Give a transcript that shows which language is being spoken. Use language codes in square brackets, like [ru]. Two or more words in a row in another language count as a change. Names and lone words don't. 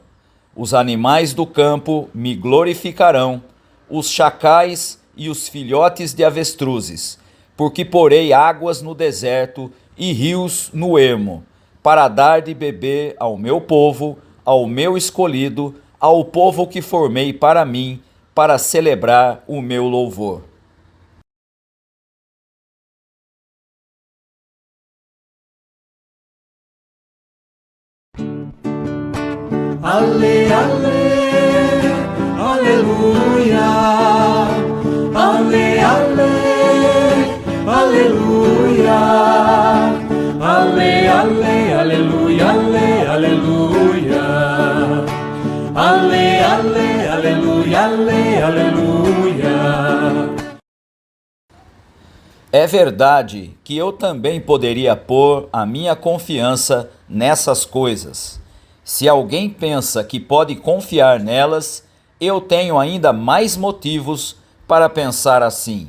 [pt] Os animais do campo me glorificarão, os chacais e os filhotes de avestruzes, porque porei águas no deserto e rios no ermo, para dar de beber ao meu povo, ao meu escolhido, ao povo que formei para mim, para celebrar o meu louvor. Ale, ale, aleluia. Ale, ale, aleluia. Ale, ale, aleluia, ale, aleluia. Ale, ale, aleluia, ale, aleluia. É verdade que eu também poderia pôr a minha confiança nessas coisas. Se alguém pensa que pode confiar nelas, eu tenho ainda mais motivos para pensar assim.